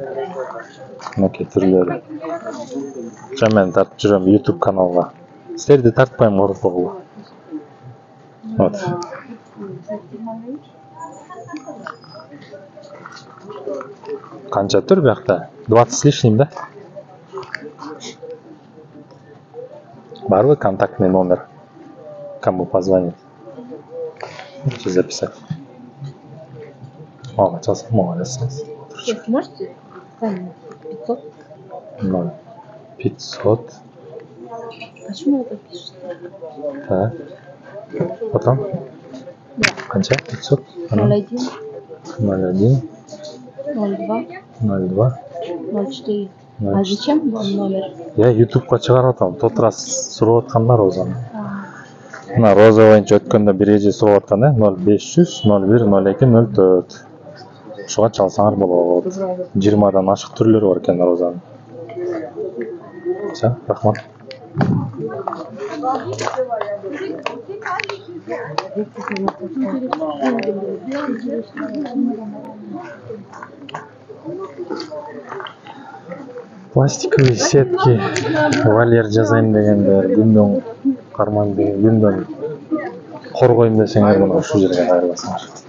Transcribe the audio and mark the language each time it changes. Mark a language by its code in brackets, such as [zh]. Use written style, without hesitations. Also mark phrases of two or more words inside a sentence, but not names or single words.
[ky] Мынакей түрлөрү. Мен тартып жүрөм YouTube каналга. Силерди тартпайм, коркпогула. Вот. Канча тур биякта? [ru] 20 с лишним, да? Барбы контактный номер? Кому позвонить? Лучше записать. Мама, сейчас молодец. Можете? 500. 500. Почему это пишете? Так. Потом? Канча? 500? 01. 01. 02. 02. 04. А зачем вам номер? [ky] Я YouTube'га чыгарып атам. [ru] Тот раз [ky] сурап атканда Розаны. Мына Роза боюнча өткөндө бир эже сурап аткан, 0500 01 02 04. Ушуга чалсаңар болот. 20дан ашык түрлөрү бар экен Розанын. Все, рахмат. [ru] Пластиковый сетки, [ky] вольер жазайын дегендер, күндөн карман деген, күндөн коргойм десеңер, мына ушул жерге кайрыласыңар.